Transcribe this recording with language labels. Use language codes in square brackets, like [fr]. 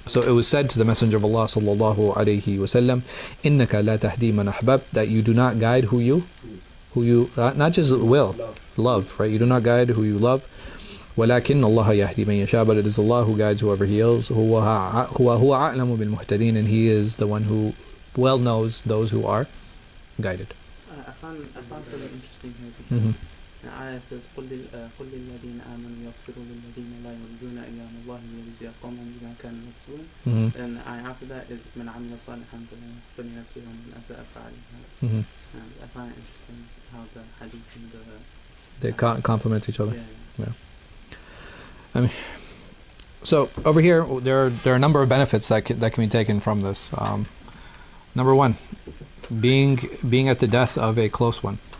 [en] So it was said to the Messenger of Allah [ar] صلى الله عليه وسلم, إِنَّكَ لَا تَهْدِي مَنْ أَحْبَبْتَ, [en] that you do not guide who you not just will, love, right? You do not guide who you love. [ar] وَلَكِنَّ اللَّهَ يَهْدِي مَنْ يَشَاءُ, [en] but it is Allah who guides whoever He wills. [ar] هُوَ أَعْلَمُ بِالْمُهْتَدِينَ, [en] and He is the one who well knows those who are guided. I found something interesting here. Mm-hmm. The ayah says, [ar] قُلْ لِلَّذِينَ آمَنُوا يَغْفِرُوا لِلَّذِينَ لَا يَرْجُونَ أَيَّامَ اللَّهِ لِيَجْزِيَ قَوْمًا بِمَا كَانُوا يَكْسِبُونَ. [en] And the ayah after that is [ar] مَنْ عَمِلَ صَالِحًا فَلِنَفْسِهِ وَمَنْ أَسَاءَ فَعَلَيْهَا. [en] I find it interesting how the hadith and they complement each other. Yeah. I mean, so over here there are a number of benefits that can be taken from this. Number one, being at the death of a close one.